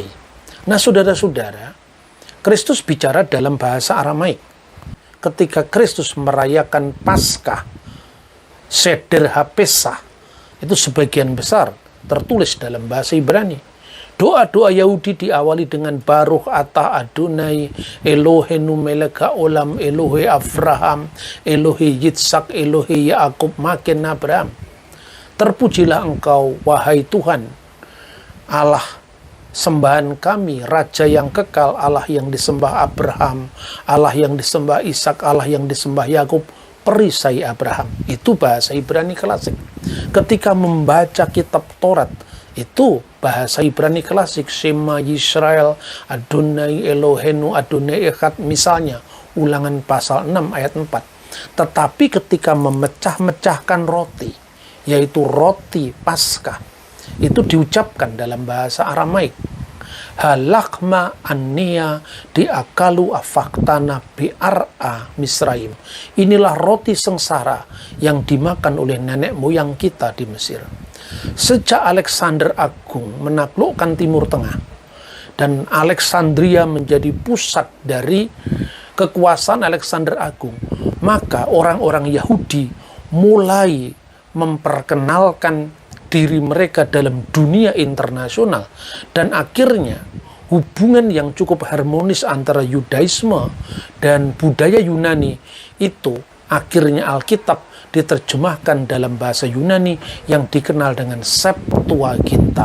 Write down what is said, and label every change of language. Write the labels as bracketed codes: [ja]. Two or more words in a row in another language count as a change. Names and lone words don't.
[id] Nah, saudara-saudara, Kristus bicara dalam bahasa Aramaik. Ketika Kristus merayakan Paskah, [he] סדר הפסח, [id] itu sebagian besar tertulis dalam bahasa Ibrani. Doa-doa Yahudi diawali dengan [he] ברוך אתה אדוני אלוהינו מלך העולם אלוהי אברהם אלוהי יצחק אלוהי יעקב מגן אברהם. [id] Terpujilah engkau, wahai Tuhan, Allah sembahan kami, Raja yang kekal, Allah yang disembah Abraham, Allah yang disembah Ishak, Allah yang disembah Yakub, perisai Abraham. Itu bahasa Ibrani klasik. Ketika membaca kitab Taurat, Itu bahasa Ibrani klasik, [he] שמע ישראל אדוני אלוהינו אדוני אחד, [id] misalnya Ulangan pasal 6 ayat 4. Tetapi ketika memecah-mecahkan roti, yaitu roti Paskah, itu diucapkan dalam bahasa Aramaik, [arc] הא לחמא עניא די אכלו אבהתנא בארעא דמצרים. [id] Inilah roti sengsara yang dimakan oleh nenek moyang kita di Mesir. Sejak Alexander Agung menaklukkan Timur Tengah dan Alexandria menjadi pusat dari kekuasaan Alexander Agung, maka orang-orang Yahudi mulai memperkenalkan diri mereka dalam dunia internasional, dan akhirnya hubungan yang cukup harmonis antara Yudaisme dan budaya Yunani itu akhirnya Alkitab diterjemahkan dalam bahasa Yunani yang dikenal dengan Septuaginta.